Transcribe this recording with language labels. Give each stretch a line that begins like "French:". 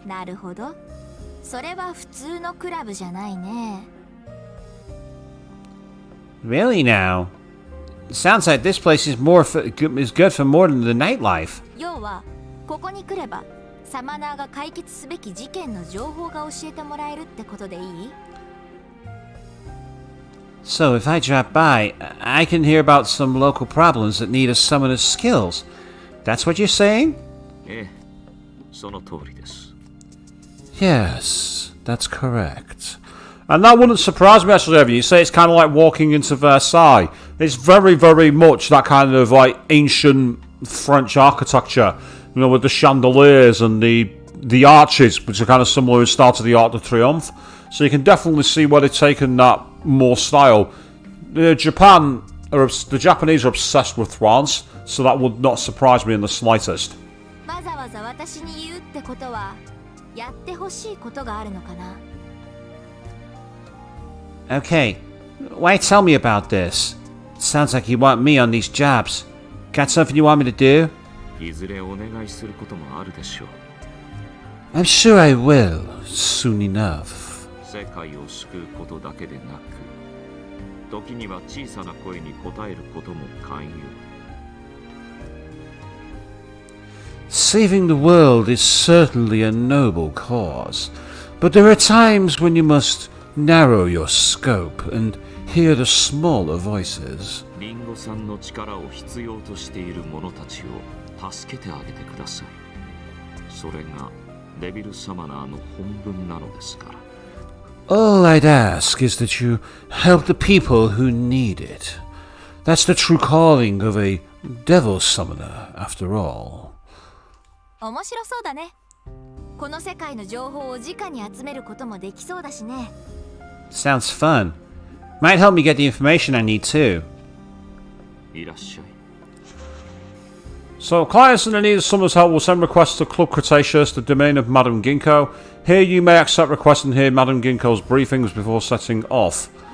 Japanese: なるほど。それは普通のクラブじゃないね。
English: Really now? Sounds like this place is good for more than the nightlife.
Japanese: 要は、ここに来れば、サマナーが解決すべき事件の情報が教えてもらえるってことでいい？
English: So if I drop by, I can hear about some local problems that need a summoner's skills. That's what you're saying?
Japanese: ええ、その通りです。
English: Yes, that's correct. And that wouldn't surprise me actually, Evan. You say it's kind of like walking into Versailles. It's very, very much that kind of like ancient French architecture, you know, with the chandeliers and the arches, which are kind of similar in style to the Arc de Triomphe. So you can definitely see where they've taken that more style. The Japanese are obsessed with France, so that would not surprise me in the slightest.
Japanese: わざわざ私に言うってことは、やってほしいことがあるのかな？
English: Okay, why tell me about this? Sounds like you want me on these jobs. Got something you want me to do?
Japanese: いずれお願いすることもあるでしょう。
English: I'm sure I will, soon enough.
Japanese: 世界を救うことだけでなく、時には小さな声に応えることも寛容。
English: Saving the world is certainly a noble cause, but there are times when you must narrow your scope and hear the smaller voices.
Japanese: リンゴさんの力を必要としている者たちを助けてあげてください。それがデビルサマナーの本分なのですから。
English: All I'd ask is that you help the people who need it. That's the true calling of a devil summoner, after all.
Japanese: 面白そうだね。この世界の情報を直に集めることもできそうだしね。
English: Sounds fun. Might help me get the information I need too.
Japanese: いらっしゃい。
English: So, clients in the need of someone's help will send requests to Club Cretaceous, the domain of Madame Ginkgo. Here you may accept requests and hear Madame Ginkgo's briefings before setting off.